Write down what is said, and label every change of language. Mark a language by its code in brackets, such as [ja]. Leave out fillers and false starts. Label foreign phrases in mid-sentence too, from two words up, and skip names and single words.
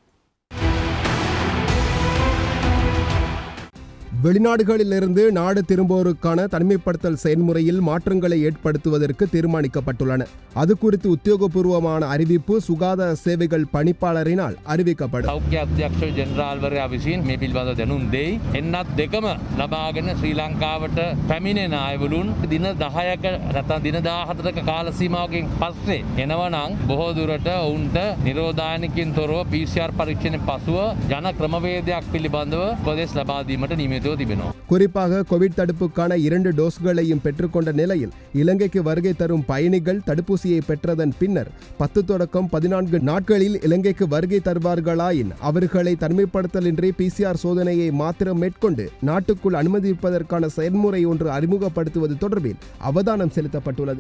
[ta] வெளிநாடுகளிலிருந்து நாடு திரும்புவோருக்கான தனிமைப்படுத்தல் செயல்முறையில் மாற்றங்களை ஏற்படுத்துவதற்கு தீர்மானிக்கப்பட்டுள்ளன. அது குறித்து உத்தியோகபூர்வமான அறிவிப்பு சுகாதார சேவைகள் பணிப்பாளரினால் அறிவிக்கப்படும். [si] සෞඛ්‍ය අධ්‍යක්ෂ ජෙනරාල්වරයා විසින් මේ පිළිබඳව දැනුම් දෙයි. එන්නත් දෙකම ලබාගෙන ශ්‍රී ලංකාවට පැමිණෙන අයවලුන් දින 10ක නැත්නම් දින 14ක කාල සීමාවකින් පස්සේ එනවනම් බොහෝ දුරට ඔවුන්ට නිරෝධායනකින් තොරව PCR පරීක්ෂණයෙන් පසුව යන ක්‍රමවේදයක් පිළිබඳව උපදෙස් ලබා දීමට නියමිතව තිබෙනවා. [ta] குறிப்பாக கோவிட் தடுப்புக்கான 2 டோஸ்களையும் பெற்றுக்கொண்ட நிலையில் இலங்கைக்கு வருகை தரும் பயணிகள் தடுப்பூசியை பெற்றதன் பின்னர் 10 தொடக்கம் 14 நாட்களில் இலங்கைக்கு வருகை தருவார்களாயின் அவர்களை தனிமைப்படுத்தலின்றி PCR சோதனையை மாத்திரம் மேற்கொண்டு நாட்டுக்குள் அனுமதிப்பதற்கான செயல்முறை ஒன்று அறிமுகப்படுத்துவது தொடர்பில் அவதானம் செலுத்தப்பட்டுள்ளது.